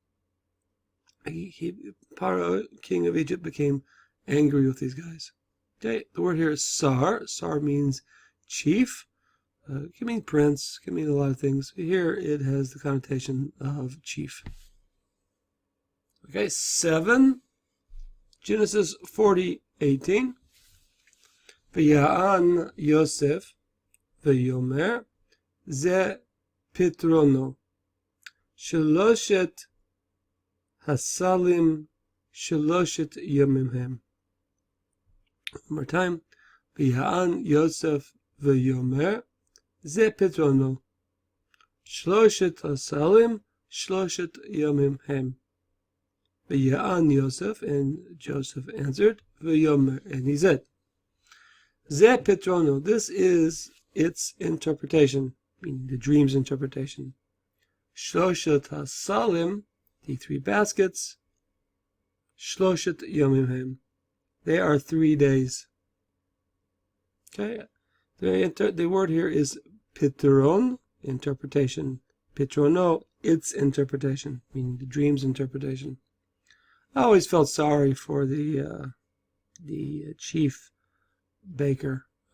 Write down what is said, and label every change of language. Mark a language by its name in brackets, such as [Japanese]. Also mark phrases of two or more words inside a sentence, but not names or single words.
[English] Paro, king of Egypt, became angry with these guys. Okay, the word here is sar. Sar means chief. It can mean prince, it can mean a lot of things. Here it has the connotation of chief. Okay, 7. Genesis 40:18. [Hebrew] ויען יוסף ויאמר זה פתרנו שלשת הסלים שלשת ימים הם. [English] One more time. [Hebrew] ויען יוסף ויאמר זה פתרנו שלשת הסלים שלשת ימים הם. ויען יוסף, [English] and Joseph answered, v'yomer, and he said, [Hebrew] זה פתרנו, [English] this is its interpretation, meaning the dream's interpretation. [Hebrew] שלשת הסלים, [English] the 3 baskets. [Hebrew] שלשת ימים הם, [English] they are 3 days. Okay, the word here is pitron, interpretation. Pitrono, its interpretation, meaning the dream's interpretation. I always felt sorry for the chief baker.